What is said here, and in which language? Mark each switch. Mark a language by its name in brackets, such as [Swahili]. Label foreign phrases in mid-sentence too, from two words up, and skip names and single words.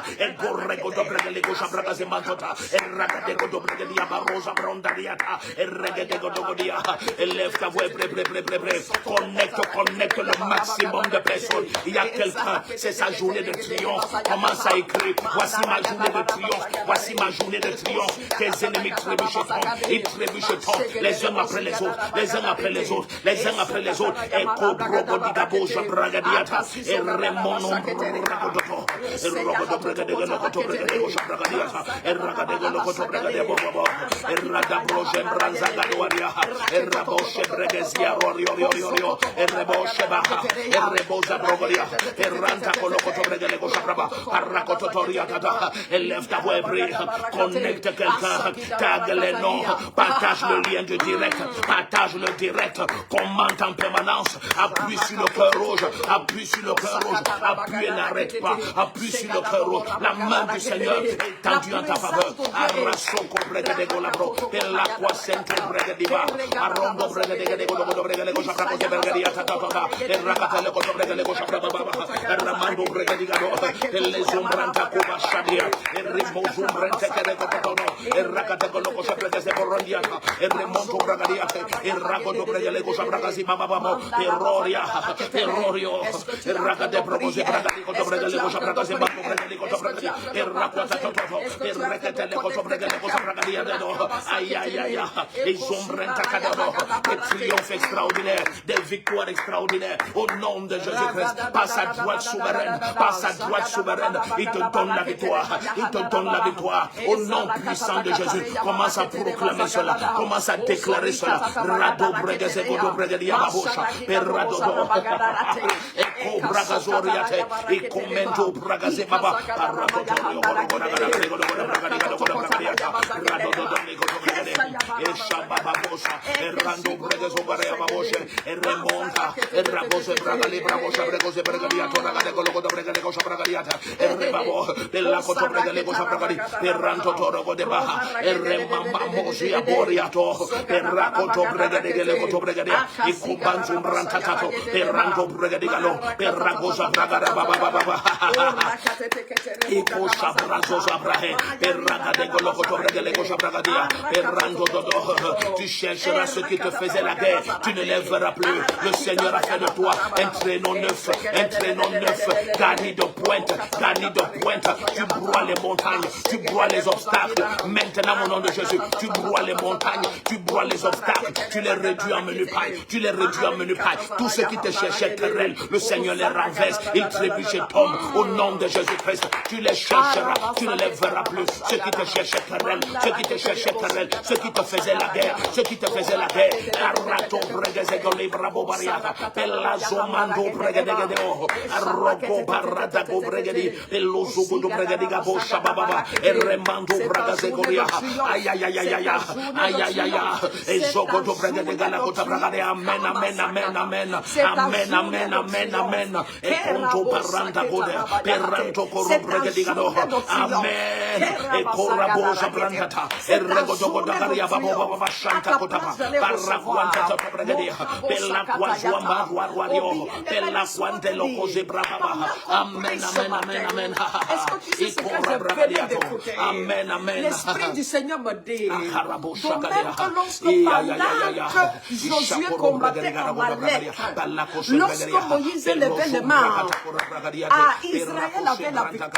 [French] Élève ta voix, connecte le maximum de personnes. Il y a quelqu'un, c'est sa journée de triomphe. Commence à écrire, voici ma journée de triomphe, voici ma journée de triomphe. Tes ennemis trébuchent et tombent, ils trébuchent et tombent, les uns après les autres, les uns après les autres, les uns après les autres. Et Cobrogodigabo, Jabragadiata, et Raymond Rogodoto, et Rogodo Bregadegoto Bregadego Jabragadiata, et Ragadego Locoto Bregadebo, et Radabro Jembranzagadoria, et Raboshe Bregesia, Rorio, et Reboshe Baha, et Rebosa Brogoria, et Ranta Colocoto Bregadego Jabraba, Aracototoria Tata, élève ta voix et prie, connecte quelqu'un, tag les noms, partage le lien de direct, partage le direct, commente en permanence, appuie sur le cœur rouge, appuie sur le cœur rouge, appuie et n'arrête pas, appuie sur le cœur rouge, la main du Seigneur est tendue en ta faveur. Arrasoko Bregadego Labro, et la Quasente Bregadiva, Arondo Bregadego Bregadego Shabrako Bregadia Tata, et Rakatele Bregadego Shabraba, et Ramando Bregadigado, et les Umbranta Kuba Shadia, et Rimo Zumbrante Kerekotono, et Rakatego Loco Shabraka Borondiata, et Remonto Bragadiate, et Rakoto Bregadego Shabrakazi Babamo, Terrorio, et Rakate Progose Bragadico Bregadego Shabrakazi Babo Bregadego Bregadia, et Rakwata Toto, et Rakatele Bregadego Shabrakadia, aïe, et Zumbranta Kadabo, des triomphes extraordinaires, des victoires extraordinaires, au nom de Jésus-Christ, par sa droite souveraine, il te donne la victoire, au nom puissant de Jésus. Commence à proclamer cela, commence à déclarer cela. Rado Bregazego Bregadia Babosha, Perrado, Eko Bragazoriate, et Commento Bragazebaba, Paracotorio, et Shabababosha, et Rando Bregazobaria Babosha, et Remonta, et Rabose Bragali Brabosha, Bregose Bregadia, Toragadego Bregadeco Shabragadiata, et Rebabo, e la Coto Bregalego Shabragadi, e Ranto Torogo de Baha, e Remamba Mosia Boriato, e Racoto Bregadeco Bregadia, e Cubanzum Rantatato, e Ranto Bregadigalo, e Ragosa Bragada Baba, e Cosa Brazosa Brahe, e Ragadego Locoto Bregalego Shabragadia, e Ranto Dodo, tu chercheras ce qui te faisait la guerre, tu ne les verras plus. Le Seigneur a fait de toi un traîneau neuf, garni de pointe, tu broies les montagnes, tu broies les obstacles. Maintenant, au nom de Jésus, tu broies les montagnes, tu broies les obstacles, tu les réduis en menu paille, Tout ce qui te cherchait querelle, le Seigneur les renverse, ils trébuchent et tombent. Au nom de Jésus-Christ, tu les chercheras, tu ne les verras plus. Ceux qui te cherchaient querelle, ceux qui te faisaient la guerre, Arato Bregazego Brabo Bariata, Pelazo Mando Bregadego, Arroco Barata Bregadi, Pelozugo do Bregadiga Bosha Baba, e Remando Bragazegoria, aïe, et Zogo do Bregadega la Cota Bragade, amen, et Conto Paranta Goda, Peranto Coro Bregadigado, amen, et Corabosa Brandata, e Regodo Dagaria Baba Shanta Cotapa, Paraquanta Bregadia, Pella Quazua Maruario, Pella Quante Locoze Brava, amen. Amen. L'Esprit du Seigneur me dit, de même que lorsque pendant que Josué combattait en Amalek, lorsque Moïse élevait les mains, Israël avait la victoire.